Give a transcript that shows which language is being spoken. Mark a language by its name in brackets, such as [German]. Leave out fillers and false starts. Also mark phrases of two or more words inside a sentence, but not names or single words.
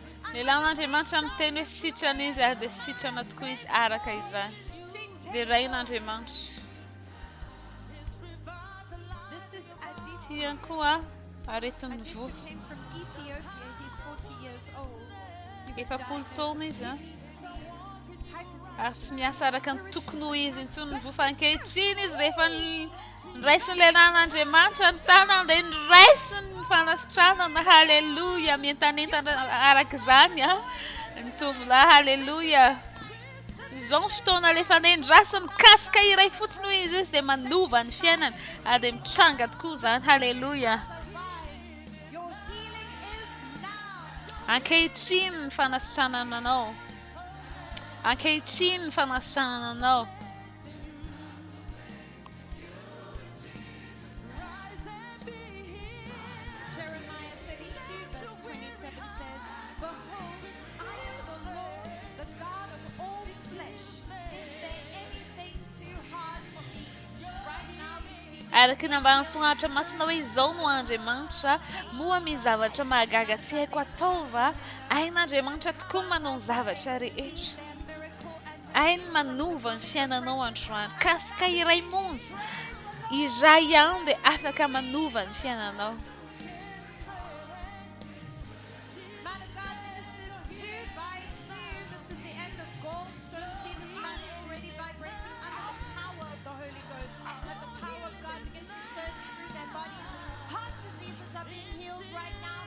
[Malagasy] Ny lanin'Andriamanitra miteny hoe sitrana izy ary dia sitrana tokoa izy araka izany. Dia rain'Andriamanitra. [English] This is Adisa. [Malagasy] Ty ihany koa aretin'ny Adisa voky. [English] came from Ethiopia. He's 40 years old. He was [Malagasy] Efapolo [English] diagnosed [Malagasy] taona izy [English] with a. hypertension. [Malagasy] Ary tsy miasa araka ny tokony ho izy intsony ny vofa ankehitriny izy rehefa niraisiny ilay lanin'Andriamanitra ny tanany dia niraisiny ny fanasitranana. Halleluja. Mientanentana araka izany a. Ny tovolahy. Halleluja. Izao ny fotoana rehefa nendrasiny kasika iray fotsiny ho izy dia manova ny fiainany ary dia mitranga tokoa izany. Halleluja. [English] Your healing is now. [Malagasy] Ankehitriny ny fanasitranana anao. Ankehitriny ny fanasitranana anao. [English] Jeremiah 32 verse 27 says, Behold, I am the Lord, the God of all flesh. Is there anything too hard for me? Right now receive [Malagasy] Araka ny ambarantsonaritra masina hoe izao no Andriamanitra, moa misy zavatra mahagaga tsy haiko atao va? Ain'Andriamanitra tokoa manao ny zavatra rehetra. Ainy manova ny fiainanao androany. Kasika iray monja. Iray ihany dia afaka manova ny fiainanao. [English] Man of God ministers 2 by 2. This is the end of gallstones. See this man already vibrating under the power of the Holy Ghost. As the power of God begins to surge through their bodies. Heart diseases are being healed right now.